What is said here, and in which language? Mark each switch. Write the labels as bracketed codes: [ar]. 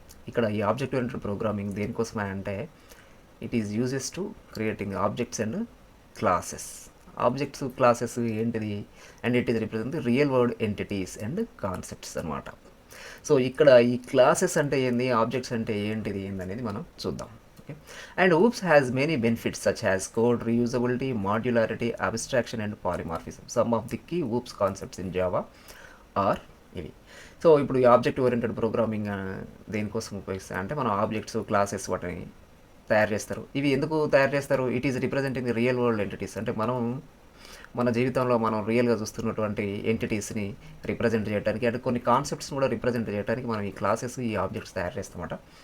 [en] ఇక్కడ ఈ object oriented programming దేనికోసమే అంటే it is uses to creating objects and classes. Objects classes ఏంటిది and it is represent real world entities and concepts అనమాట. [te] So ఇక్కడ ఈ classes అంటే ఏంది, ఆబ్జెక్ట్స్ అంటే ఏంటిది ఏందనేది మనం చూద్దాం. [en] Okay, and oops has many benefits such as code reusability, modularity, abstraction and polymorphism. Some of the key oops concepts in Java are ఇవి. [te] సో ఇప్పుడు ఈ ఆబ్జెక్ట్ ఓరియంటెడ్ ప్రోగ్రామింగ్ దేనికోసం ఉపయోగిస్తారు అంటే మనం ఆబ్జెక్ట్స్ క్లాసెస్ వాటిని తయారు చేస్తారు. ఇవి ఎందుకు తయారు చేస్తారు? [en] It is representing the real world entities. [te] అంటే మనం మన జీవితంలో మనం రియల్గా చూస్తున్నటువంటి ఎంటిటీస్ని రిప్రజెంట్ చేయడానికి, అంటే కొన్ని కాన్సెప్ట్స్ని కూడా రిప్రజెంట్ చేయడానికి మనం ఈ క్లాసెస్, ఈ ఆబ్జెక్ట్స్ తయారు చేస్తామట.